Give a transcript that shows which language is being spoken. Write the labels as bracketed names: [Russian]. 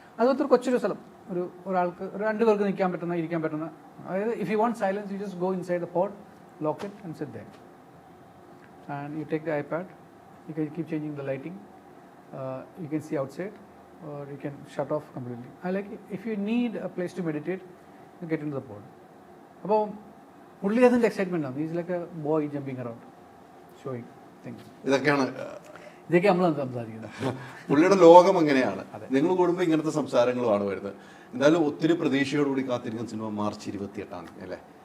[Malayalam] അതുപോലത്തെ ഒരു കൊച്ചൊരു സ്ഥലം, ഒരാൾക്ക് 2 പേർക്ക് ഇരിക്കാൻ പറ്റുന്ന, അതായത് [English] If you want silence you just go inside the pod, lock it and sit there and you take the iPad, you can keep changing the lighting, you can see outside or you can shut off completely. I like it. If you need a place to meditate, you get into the pod. [Malayalam] അപ്പോൾ പുള്ളി അതിൻ്റെ excitement ആണ്. [English] Is like a boy jumping around showing things. [Malayalam] ഇതൊക്കെ നമ്മൾ സംസാരിക്കുന്നത്. പുള്ളിയുടെ ലോകം എങ്ങനെയാണ്. നിങ്ങൾ കൂടുമ്പോൾ ഇങ്ങനത്തെ സംസാരങ്ങളുമാണ് വരുന്നത്. എന്തായാലും ഒത്തിരി പ്രതീക്ഷയോടുകൂടി കാത്തിരിക്കുന്ന സിനിമ മാർച്ച് 28 അല്ലേ.